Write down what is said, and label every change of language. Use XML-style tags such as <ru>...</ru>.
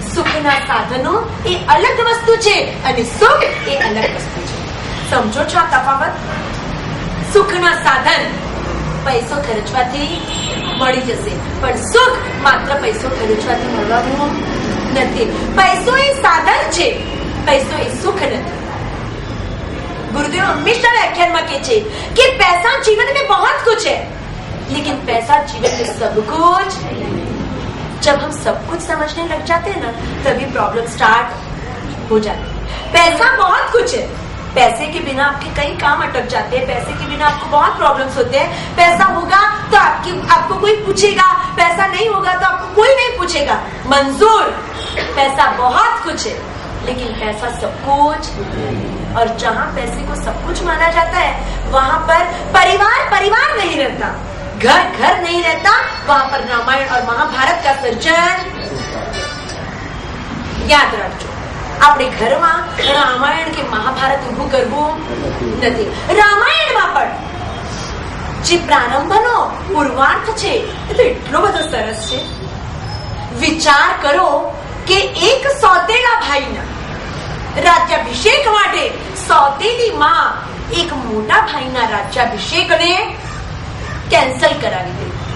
<gu>સુખના સાધનો એ અલગ વસ્તુ છે અને સુખ એ અલગ વસ્તુ છે. સમજો છો આ તફાવત? સુખના સાધન પૈસો ખર્ચવાથી મળી જશે, પણ સુખ માત્ર પૈસો ખર્ચવાથી મળવાનું નથી. પૈસો એ સાધન છે, પૈસો એ સુખ નથી.</gu> <hi>गुरुदेव हमेशा व्याख्यान में कहते हैं कि पैसा जीवन में बहुत कुछ है, लेकिन पैसा जीवन में सब कुछ। जब हम सब कुछ समझने लग जाते हैं ना, तभी प्रॉब्लम स्टार्ट हो जाती है. पैसा बहुत कुछ है, पैसे के बिना आपके कई काम अटक जाते हैं, पैसे के बिना आपको बहुत प्रॉब्लम्स होते हैं. पैसा होगा तो आपको कोई पूछेगा, पैसा नहीं होगा तो आपको कोई नहीं पूछेगा. मंजूर, पैसा बहुत कुछ है लेकिन पैसा सब कुछ. और जहाँ पैसे को सब कुछ माना जाता है वहाँ पर परिवार नहीं रहता, घर नहीं रहता. वहाँ पर रामायण और महाभारत का सर्जन. याद रखो,</hi> <gu>આપણે ઘરમાં રામાયણ કે મહાભારત ઉભું કરવું નથી. રામાયણમાં પણ જે પ્રારંભનો પૂર્વાર્થ છે એ તો એટલો બધો સરસ છે. વિચાર કરો કે એક સોતેલા ભાઈના રાજ્યાભિષેક માટે સોતેલી માં એક મોટા ભાઈના રાજ્યાભિષેકને કેન્સલ કરાવી દે.</gu>